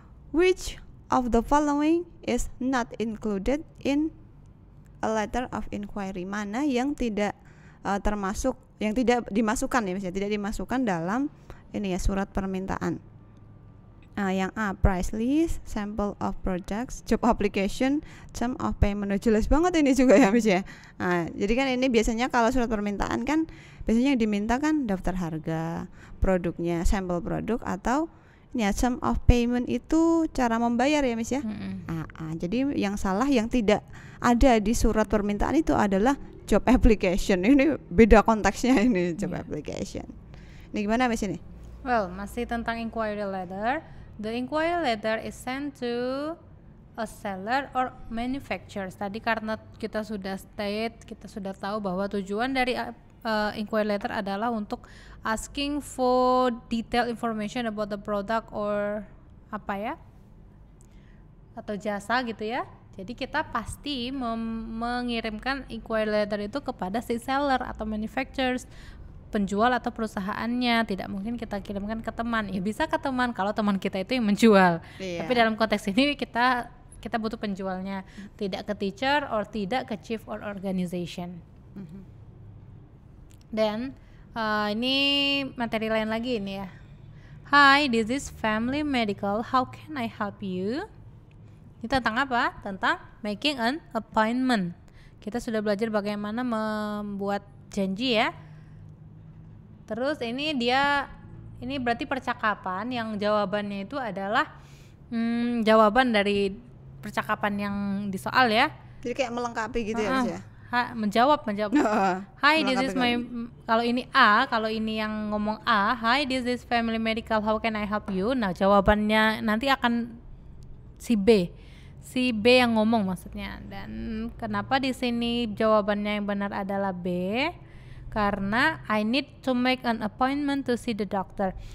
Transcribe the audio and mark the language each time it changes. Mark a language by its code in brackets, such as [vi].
[en] Which of the following is not included in a letter of inquiry? [id] Mana yang tidak termasuk, yang tidak dimasukkan ya Miss ya, tidak dimasukkan dalam ini ya surat permintaan. [en] Yang A, price list, sample of products, job application, term of payment. [id] Jelas banget ini juga ya Miss ya. Jadi kan ini biasanya kalau surat permintaan kan biasanya yang diminta kan daftar harga, produknya, sampel produk, atau ya term of payment itu cara membayar ya Miss ya. Jadi yang salah yang tidak ada di surat permintaan itu adalah job application. Ini beda konteksnya ini job application. Ini gimana Miss ini? Well, masih tentang inquiry letter. [en] The inquiry letter is sent to a seller or manufacturers. [id] Tadi karena kita sudah tahu bahwa tujuan dari inquiry letter adalah untuk [en] asking for detailed information about the product or [id] apa ya, atau jasa gitu ya. Jadi kita pasti mengirimkan inquiry letter itu kepada si seller atau manufacturers, penjual atau perusahaannya. Tidak mungkin kita kirimkan ke teman. Ya bisa ke teman kalau teman kita itu yang menjual. Tapi dalam konteks ini kita butuh penjualnya, tidak ke teacher or tidak ke [en] chief or organization. [id] Dan ini materi lain lagi ini ya. [en] Hi, this is Family Medical. How can I help you? [id] Ini tentang apa? Tentang [en] making an appointment. [id] Kita sudah belajar bagaimana membuat janji ya. Terus ini berarti percakapan yang jawabannya itu adalah jawaban dari percakapan yang di soal ya. Jadi kayak melengkapi gitu ya Mas ya. Menjawab. Hi, this is my, kalau ini A, kalau ini yang ngomong A, [en] hi, this is Family Medical, how can I help you? [id] Nah, jawabannya nanti akan si B yang ngomong maksudnya. Dan kenapa di sini jawabannya yang benar adalah B? [en] Karena I need to make an appointment to see the doctor.